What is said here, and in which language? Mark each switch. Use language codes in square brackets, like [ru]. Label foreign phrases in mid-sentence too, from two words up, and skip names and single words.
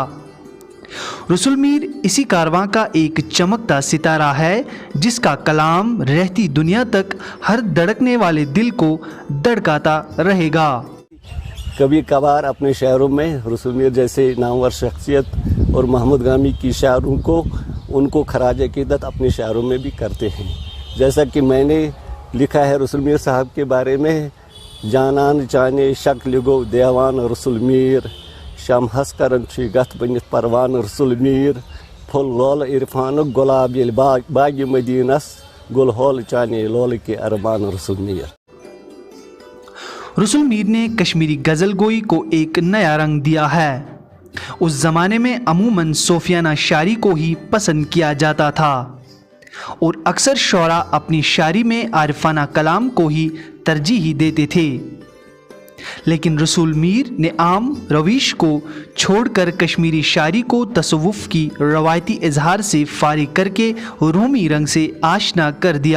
[ur] رسول میر اسی کارواں کا ایک چمکتا ستارہ ہے جس کا کلام رہتی دنیا تک ہر دھڑکنے والے دل کو دھڑکاتا رہے گا۔ کبھی کبھار اپنے شعروں میں رسول میر جیسے نامور شخصیت اور محمود غامی کی شاعروں کو ان کو خراج عقیدت اپنے شعروں میں بھی کرتے ہیں۔ جیسا کہ میں نے لکھا ہے رسول میر صاحب کے بارے میں، [ks] جانان چانے شکل گو دیوان رسول میر، شم ہس کرن چھ گت بنت پروان رسول میر، پھل لول عرفان گلاب یل باغ مدینس، گل ہول چانے لول کے ارمان رسول میر۔ [ur] رسول میر نے کشمیری غزل گوئی کو ایک نیا رنگ دیا ہے۔ اس زمانے میں عموماً صوفیانہ شاعری کو ہی پسند کیا جاتا تھا اور اکثر شعراء اپنی شاعری میں عارفانہ کلام کو ہی ترجیح دیتے تھے، لیکن رسول میر نے عام رویش کو چھوڑ کر کشمیری شاعری کو تصوف کی روایتی اظہار سے فارغ کر کے رومی رنگ سے آشنا کر دیا۔